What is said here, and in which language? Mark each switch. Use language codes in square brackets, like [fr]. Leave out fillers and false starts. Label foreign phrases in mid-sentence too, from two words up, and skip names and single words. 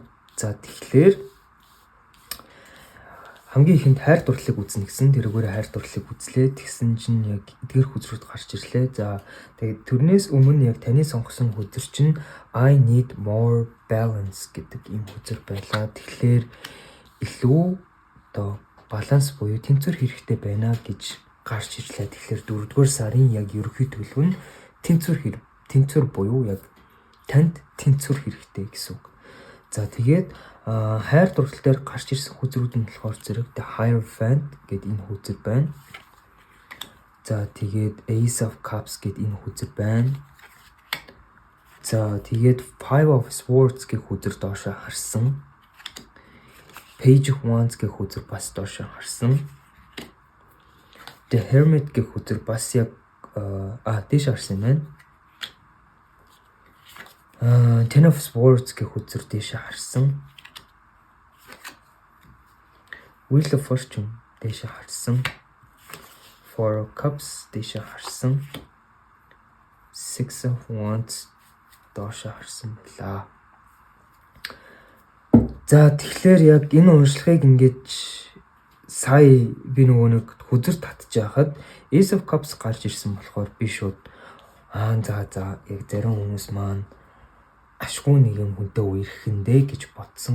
[mn] За тэгэхээр хамгийн ихэнд хайр дурлалыг үзнэ гэсэн тэрүүгээр хайр дурлалыг үзлээ. Тэгсэн чинь яг эдгээр хүзрүүд гарч ирлээ. За тэгээд тэрнээс өмнө яг таны сонгосон хүзэр чинь [en] I need more balance [mn] гэдэг ийм хүзэр байлаа. Тэгэхээр илүү одоо баланс буюу тэнцвэр хэрэгтэй байна гэж гарч ирлээ. Тэгэхээр 4-р сарын яг ерөнхий төлөв нь тэнцвэр буюу яг танд тэнцвэр хэрэгтэй гэсэн үг. За тэгээд хайр дурлал дээр гарч ирсэн хүзрүүд нь болохоор зэрэг The Hierophant гэдэг энэ хүзэр байна. За тэгээд Ace of Cups гэдэг энэ хүзэр байна. За тэгээд Five of Swords гэх хүзэр доошоо харсан. Page of Wands гэх хүзэр бас доошоо харсан. The Hermit гэх хүзэр бас яг дээш харсан байна. Ten of Swords гэх хүзэр дээшээ харсан. Wheel of Fortune дээшээ харсан. Four of Cups дээшээ харсан. Six of Wands доошоо харсан байлаа. За тэгэхээр яг энэ уншлагыг ингэж сая би нөгөө нэг хүзэр татж яхад Ace of Cups гарч ирсэн болохоор би шууд за яг зарим хүмүүс маань ашгүй нэгэн хүнтэй үерхэндээ гэж бодсон.